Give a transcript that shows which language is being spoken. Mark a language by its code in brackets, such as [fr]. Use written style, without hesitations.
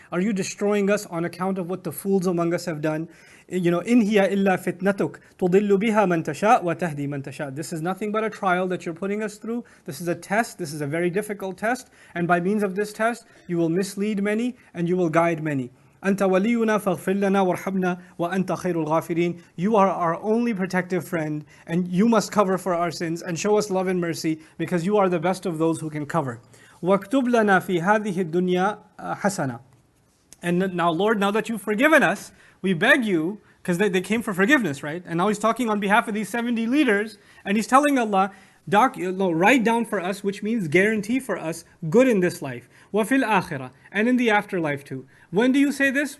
[en] Are you destroying us on account of what the fools among us have done? In hiya illa fitnatuk tudillu biha man tasha wa tahdi man tasha. This is nothing but a trial that you're putting us through. This is a test. This is a very difficult test. And by means of this test, you will mislead many and you will guide many. [ar] أنت ولينا فاغفر لنا وارحمنا وأنت خير الغافرين. [en] You are our only protective friend, and you must cover for our sins and show us love and mercy, because you are the best of those who can cover. [ar] واكتب لنا في هذه الدنيا حسنة. [en] And now, Lord, now that you've forgiven us, we beg you, because they came for forgiveness, right? And now He's talking on behalf of these 70 leaders, and He's telling Allah, write down for us, which means guarantee for us good in this life. [ar] وَفِي الْآخِرَةِ, [en] and in the afterlife too. When do you say this?